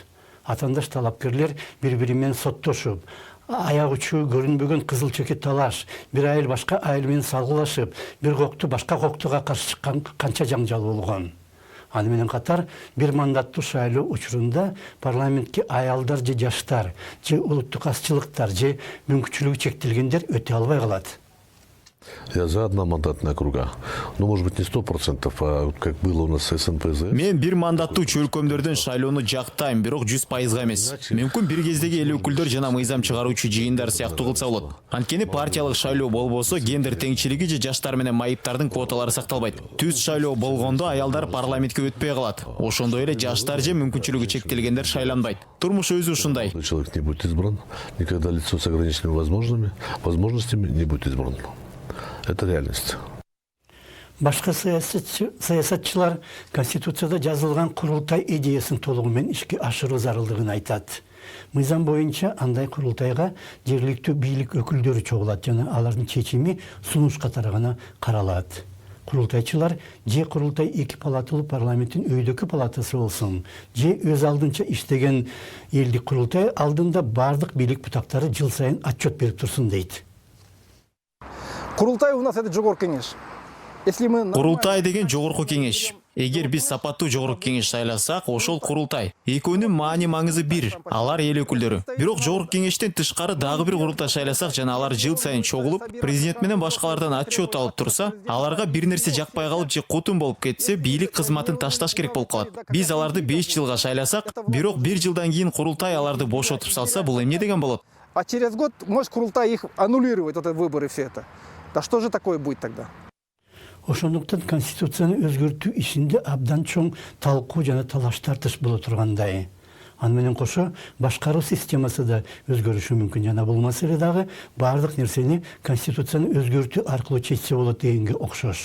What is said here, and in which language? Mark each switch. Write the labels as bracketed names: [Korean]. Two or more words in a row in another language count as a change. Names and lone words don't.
[Kyrgyz] Атандаш талапкерлер бири-бири менен соттошуп, аяк учу көрүнбөгөн кызыл чекет талаш, бир айыл башка айыл менен салгылашып, бир кокту башка коктуга каршы чыккан канча жаңжал болгон. Аны менен катар бир мандаттуу шайлоо учурунда парламентке аялдар же жаштар, же улуттук азчылыктар, же мүмкүнчүлүгү чектелгендер өтө албай калат. [Russian] Я за одномандатные округа. Ну, может быть, не 100%, а вот как было у нас с СНПЗ. [Kyrgyz] Мен бир мандаттуу чөлкөмдөрдөн шайлоону жактайм, бирок 100%га эмес. Мүмкүн бир кездеги эл өкүлдөр жана мыйзам чыгаруучу жыйындар сыяктуу кылса болот. Анткени партиялык шайлоо болбосо гендер теңчилиги же жаштар менен майыптардын квоталары сакталбайт. Түз шайлоо болгондо аялдар парламентке өтпөй калат. Ошондой эле жаштар же мүмкүнчүлүгү чектелгендер шайланбайт. Турмуш өзү ушундай. [Russian] Человек не будет избран, никогда лицо с ограниченными возможностями не будет избран. Это реальность. [Kyrgyz] Башка саясатчылар Конституцияда жазылган курултай идеясын толугу менен ишке ашыруу зарылдыгын айтат. Мыйзам боюнча андай курултайга жергиликтүү бийлик өкүлдөрү чогулат жана алардын чечими сунуш катары гана каралат. Курултайчылар же курултай эки палаталуу парламенттин өйдөкү палатасы болсун, же өз алдынча иштеген элдик курултай алдында бардык бийлик бутактары жыл сайын отчет берип турсун дейт. [Russian] Курултай у нас это жогорку кеңеш. [Kyrgyz] Курултай деген жогорку кеңеш. Эгер биз сапаттуу жогорку кеңеш шайласак, ошол курултай. Экөөнүн маани маңызы бир. Алар эл өкүлдөрү. Бирок жогорку кеңештен тышкары дагы бир курултай шайласак жана алар жыл сайын чогулуп, президент менен башкалардан отчет алып турса, аларга бир нерсе жакпай калып же кутун болуп кетсе, бийлик кызматын ташташ керек болуп калат. Биз аларды 5 жылга шайласак, бирок 1 жылдан кийин курултай аларды бошотуп салса, бул эмне деген болот? [Russian] А через год может курултай их аннулировать, вот это выборы все это. Да что же такое будет тогда? [Kyrgyz] Ошондуктан конституцияны өзгөртүү ишинде абдан чоң талкуу жана талаш тартыш боло тургандай. Аны менен кошо башкаруу системасы да өзгөрүшү мүмкүн жана бул маселе дагы бардык нерсени конституцияны өзгөртүү аркылуу чечсе болот дегенге окшош.